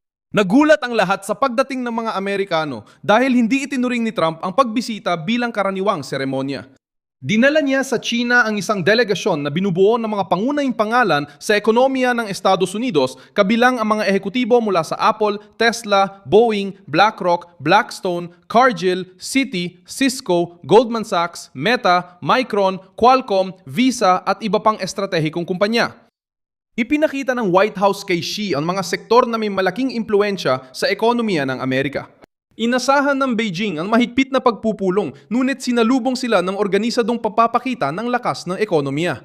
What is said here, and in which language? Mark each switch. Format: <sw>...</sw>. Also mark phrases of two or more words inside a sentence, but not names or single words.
<tl>Nagulat ang lahat sa pagdating ng mga Amerikano dahil hindi itinuring ni Trump ang pagbisita bilang karaniwang seremonya. Dinala niya sa China ang isang delegasyon na binubuo ng mga pangunahing pangalan sa ekonomiya ng Estados Unidos, kabilang ang mga ehekutibo mula sa Apple, Tesla, Boeing, BlackRock, Blackstone, Cargill, Citi, Cisco, Goldman Sachs, Meta, Micron, Qualcomm, Visa at iba pang estratehikong kumpanya. Ipinakita ng White House kay Xi ang mga sektor na may malaking impluensya sa ekonomiya ng Amerika. Inasahan ng Beijing ang mahigpit na pagpupulong, ngunit sinalubong sila ng organisadong papapakita ng lakas ng ekonomiya.</tl>